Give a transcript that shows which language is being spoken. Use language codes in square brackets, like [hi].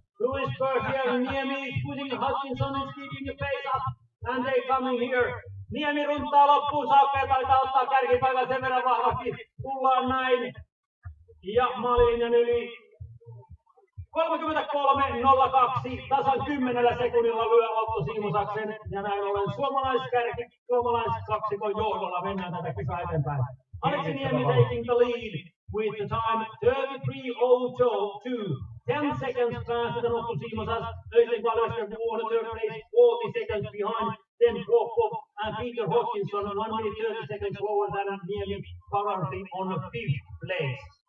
[en] Louis Berger, Niemi is pushing Hutchinson is keeping the pace up. And they coming here. [fi] Niemi runtaa loppuun saakka ja taitaa ottaa kärkipaikan sen verran vahvasti. Tullaan näin. Ja maalilinjan yli 33.02, tasan 10 sekunnilla lyö Otto Simosaksen. Ja näin ollen suomalaiskaksikon johdolla mennään tätä kisaa eteenpäin. [en] Aleksi Niemi taking the lead with the time 33.02. 10 seconds faster than Otto Simosas. Öystein Valöster on the third place, 40 seconds behind. Then Popov and Peter Hodgkinson 1 minute 30 seconds slower than Niemi, currently on 5th place.